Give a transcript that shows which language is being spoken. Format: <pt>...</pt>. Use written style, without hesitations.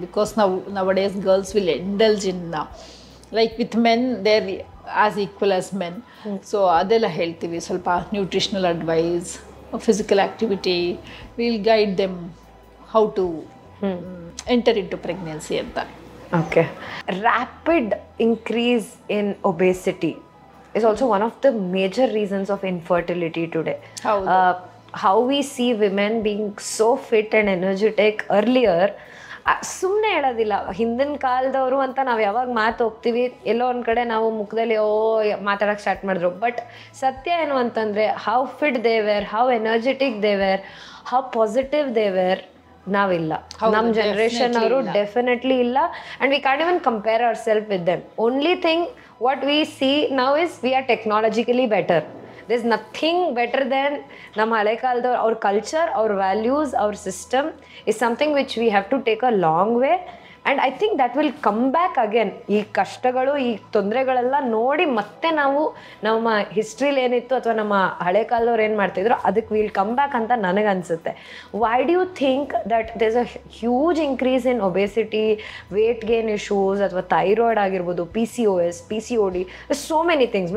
<en>Because nowadays girls will indulge in like with men they're as equal as men. So</en> <kn>ಅದೆಲ್ಲ ಹೇಳ್ತೀವಿ.</kn> <en>ಸ್ವಲ್ಪ nutritional advice, physical activity, will guide them how to enter into pregnancy ಅಂತ. Okay, rapid increase in obesity is also one of the major reasons of infertility today. How we see women being so fit and energetic earlier,</en> <kn>ಸುಮ್ಮನೆ ಹೇಳೋದಿಲ್ಲ. ಹಿಂದಿನ ಕಾಲದವರು ಅಂತ ನಾವು ಯಾವಾಗ ಮಾತು ಹೋಗ್ತೀವಿ, ಎಲ್ಲೋ ಒಂದು ಕಡೆ ನಾವು ಮುಖದಲ್ಲಿ ಮಾತಾಡೋಕ್ಕೆ ಸ್ಟಾರ್ಟ್ ಮಾಡಿದ್ರು.</kn> <en>but</en> <kn>ಸತ್ಯ ಏನು ಅಂತಂದರೆ,</kn> <en>How fit they were, how energetic they were, how positive they were, ನಾವಿಲ್ಲ.</en> <kn>ನಮ್ಮ ಜನರೇಷನ್ ಅವರು ಡೆಫಿನೆಟ್ಲಿ ಇಲ್ಲ.</kn> <en>And we can even compare ourself with them. Only thing what we see now is we are technologically better. There's nothing better than</en> <kn>ನಮ್ಮ ಹಳೆ ಕಾಲದವ್ರು.</kn> <en>our culture, our values, our system is something which we have to take a long way, and I think that will come back again.</en> <kn>ಈ ಕಷ್ಟಗಳು, ಈ ತೊಂದರೆಗಳೆಲ್ಲ ನೋಡಿ ಮತ್ತೆ ನಾವು ನಮ್ಮ ಹಿಸ್ಟ್ರಿಲಿ ಏನಿತ್ತು ಅಥವಾ ನಮ್ಮ ಹಳೆ ಕಾಲದವ್ರು ಏನು ಮಾಡ್ತಿದ್ರು ಅದಕ್ಕೆ</kn> <en>will come back</en> <kn>ಅಂತ ನನಗನ್ಸುತ್ತೆ.</kn> <en>why do you think that there's a huge increase in obesity, weight gain issues,</en> <kn>ಅಥವಾ ಥೈರಾಯ್ಡ್ ಆಗಿರ್ಬೋದು,</kn> <en>PCOS, PCOD, so many things.</en>